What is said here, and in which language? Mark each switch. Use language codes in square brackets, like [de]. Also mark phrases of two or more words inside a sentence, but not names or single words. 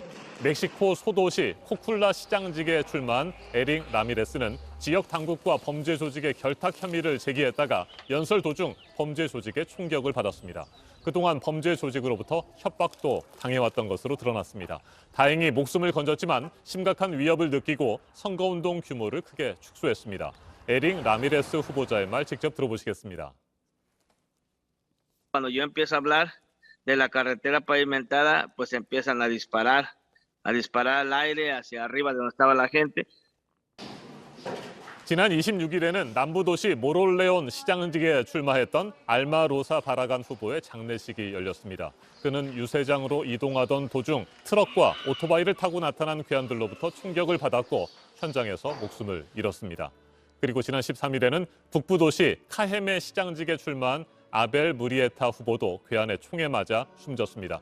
[ko] 멕시코 소도시 코쿨라 시장직에 출마한 에릭 라미레스는 지역 당국과 범죄 조직의 결탁 혐의를 제기했다가 연설 도중 범죄 조직의 총격을 받았습니다. 그동안 범죄 조직으로부터 협박도 당해왔던 것으로 드러났습니다. 다행히 목숨을 건졌지만 심각한 위협을 느끼고 선거운동 규모를 크게 축소했습니다. 에릭 라미레스 후보자의 말 직접 들어보시겠습니다. [es] Cuando yo empiezo a hablar de la carretera pavimentada, pues empiezan a disparar al aire hacia arriba de donde estaba la gente. [ko] 지난 26일에는 남부도시 모롤레온 시장직에 출마했던 알마 로사 바라간 후보의 장례식이 열렸습니다. 그는 유세장으로 이동하던 도중 트럭과 오토바이를 타고 나타난 괴한들로부터 충격을 받았고 현장에서 목숨을 잃었습니다. 그리고 지난 13일에는 북부도시 카헤메 시장직에 출마한 아벨 무리에타 후보도 괴한의 총에 맞아 숨졌습니다.